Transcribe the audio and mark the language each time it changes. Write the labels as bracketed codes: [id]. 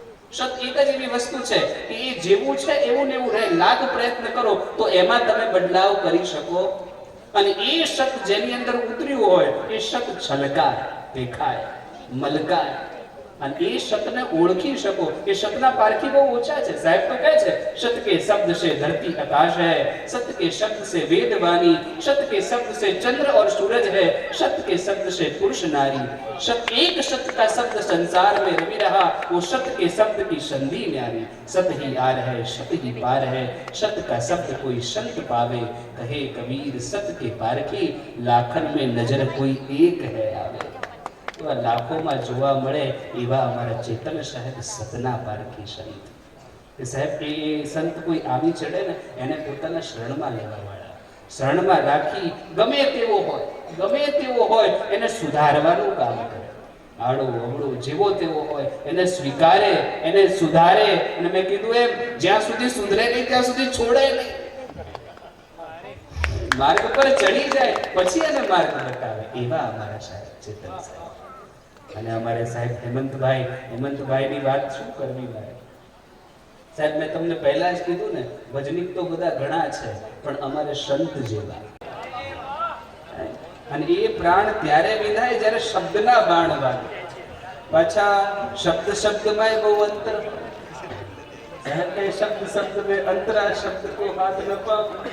[gu] સત એક જ એવી વસ્તુ છે કે એ જેવું છે એવું ને એવું રહે, લાખ પ્રયત્ન કરો તો એમાં તમે બદલાવ કરી શકો। અને એ સત જેની અંદર ઉતર્યું હોય એ સત છલકાય, દેખાય, મલકાય। અને એ શબ્દને ઓળખી શકો. એ શબ્દના પારખી બહુ ઓછા છે. સાહેબ તો કહે છે [hi] સત કે શબ્દ से धरती आकाश है, सत के शब्द से वेद वाणी, सत के शब्द से चंद्र और सूरज है, सत के शब्द से पुरुष नारी. सत एक सत का शब्द संसार में रवि रहा, वो सत के शब्द की संधि न्यारी. सत ही आर है, सत ही पार है, सत का शब्द कोई संत पावे. कहे कबीर सत के पारखी, लाखन में नजर कोई एक है आवे. [gu] એવા લાખોમાં જોવા મળે એવા અમારા ચેતન સાહેબ સતના પારખી સંત. સાહેબ એ સંત કોઈ આવી ચડે ને એને પોતાના શરણમાં લેવા વાળા, શરણમાં રાખી ગમે તેવો હોય એને સુધારવાનું કામ કરે. આડો અવળો જેવો તેવો હોય એને સ્વીકારે, એને સુધારે. અને મેં કીધું એમ જ્યાં સુધી સુધરે નહીં ત્યાં સુધી છોડે નહીં. માર્ગ પર ચડી જાય પછી એને માર્ગ બતાવે. એવા અમારા સાહેબ ચેતન સાહેબ. અને અમારે સાહેબ હેમંતભાઈની વાત શું કરવી મારે. સાહેબ મેં તમને પહેલા જ કીધું ને, ભજનીક તો બધા ઘણા છે પણ અમારે સંત જેવા. અને એ પ્રાણ ત્યારે વિંધાય જ્યારે શબ્દના બાણ વાગે. પાછા શબ્દમાં બહુ અંતર. સાહેબ કે [hi] શબ્દ में अंतरा, शब्द को हाथ न पाओ.